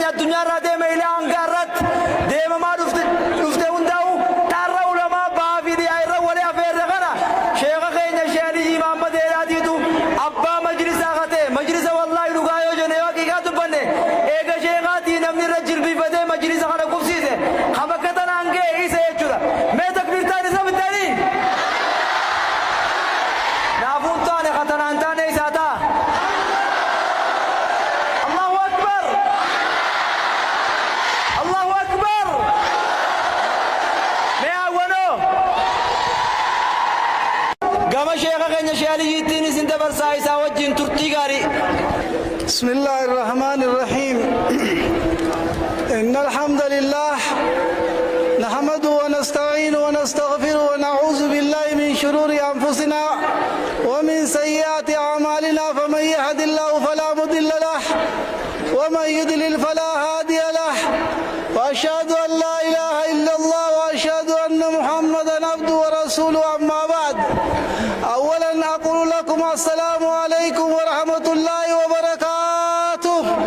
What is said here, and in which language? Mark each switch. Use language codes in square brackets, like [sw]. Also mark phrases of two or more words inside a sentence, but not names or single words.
[om] addunyaa irraa deeme ilaa hangaa irratti deemamaa dhufte hundaa'u tarra ulamaa bahaa fi dhiyaa irra walii afeerre kana sheekha keenya Sheekh Aliyyi Mahammad Eelaatiitu abbaa majlisaa kate majlisa wallaahi dhugaa yoo jenne yoo haqiiqaa dubbanne eega sheekaatii namni irra jilbiifatee majlisa kana qubsiise kan bakka tanaan ga'e isa jechuudha. Mee takbiirtaan isa bitanii naafuun taane katanaan taane isaa ta'a. [ar] Allahu akbar, Allahu akbar. [om] Mee hawwanoo gama sheekha keenya Sheekh Aliyyiittiin isin dabarsaa isaa wajjin turtii gaarii. [ar] بسم الله الرحمن الرحيم إن الحمد لله نحمده ونستعينه ونستغفره ونعوذ بالله من شرور أنفسنا ومن سيئات أعمالنا فمن يهد الله فلا مضل له ومن يضلل فلا هادي له وأشهد أن لا إله إلا الله وأشهد أن محمدا عبده ورسوله أما بعد أولا أقول لكم السلام عليكم ورحمة الله وبركاته.